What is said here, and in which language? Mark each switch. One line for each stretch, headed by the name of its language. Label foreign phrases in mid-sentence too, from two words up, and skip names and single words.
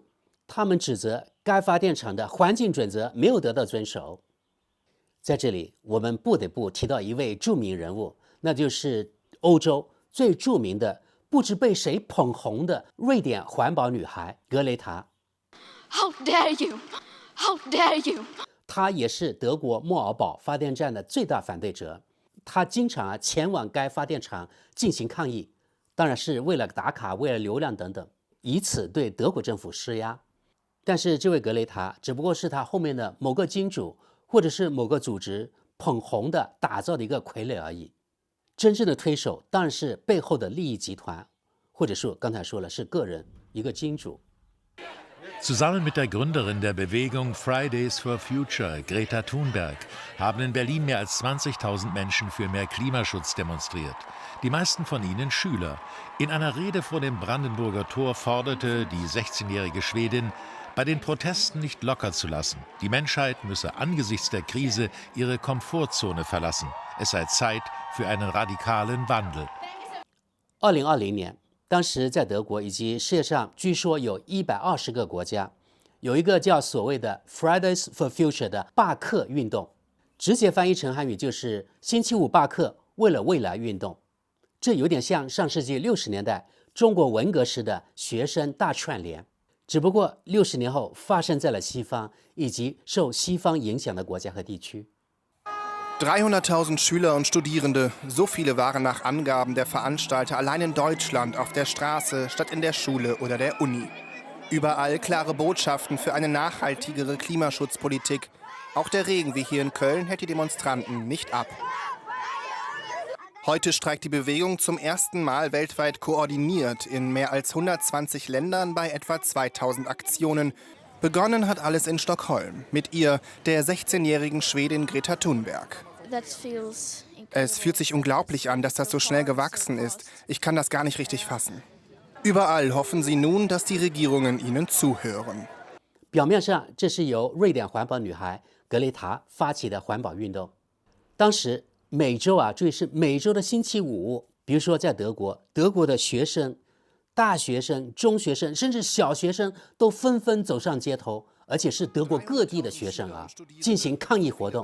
Chinese: 他们指责该发电厂的环境准则没有得到遵守。在这里，我们不得不提到一位著名人物，那就是欧洲最著名的、不知被谁捧红的瑞典环保女孩格雷塔。
English: How dare you! How dare you!
Chinese: 她也是德国莫尔堡发电站的最大反对者。她经常前往该发电厂进行抗议，当然是为了打卡、为了流量等等，以此对德国政府施压。但是这位格雷塔只不过是他后面的某个金主或者是某个组织捧红的、打造的一个傀儡而已。真正的推手当然是背后的利益集团，或者说刚才说了是个人，一个金主。
German: Zusammen mit der Gründerin der Bewegung Fridays for Future, Greta Thunberg, haben in Berlin mehr als 20.000 Menschen für mehr Klimaschutz demonstriert. Die meisten von ihnen Schüler. In einer Rede vor dem Brandenburger Tor forderte die 16-jährige Schwedin, bei den Protesten nicht locker zu lassen. Die Menschheit müsse angesichts der Krise ihre Komfortzone verlassen. Es sei Zeit für einen radikalen Wandel.
Chinese: 2020 年。当时在德国以及世界上据说有120个国家，有一个叫所谓的 Fridays for Future 的罢课运动，直接翻译成汉语就是星期五罢课，为了未来运动。这有点像上世纪60年代中国文革时的学生大串联，只不过60年后发生在了西方以及受西方影响的国家和地区。
German: 300.000 Schüler und Studierende, so viele waren nach Angaben der Veranstalter allein in Deutschland auf der Straße statt in der Schule oder der Uni. Überall klare Botschaften für eine nachhaltigere Klimaschutzpolitik. Auch der Regen wie hier in Köln hält die Demonstranten nicht ab. Heute streikt die Bewegung zum ersten Mal weltweit koordiniert in mehr als 120 Ländern bei etwa 2000 Aktionen. Begonnen hat alles in Stockholm, mit ihr, der 16-jährigen Schwedin Greta Thunberg. Es fühlt sich unglaublich an, dass das so schnell gewachsen ist. Ich kann das gar nicht richtig fassen. Überall hoffen sie nun, dass die Regierungen ihnen zuhören.
Chinese: 表面上，这是由瑞典环保女孩格雷塔发起的环保运动。当时每周注意是每周的星期五，比如说在德国，德国的学生、大学生、中学生，甚至小学生都纷纷走上街头，而且是德国各地的学生进行抗议活动。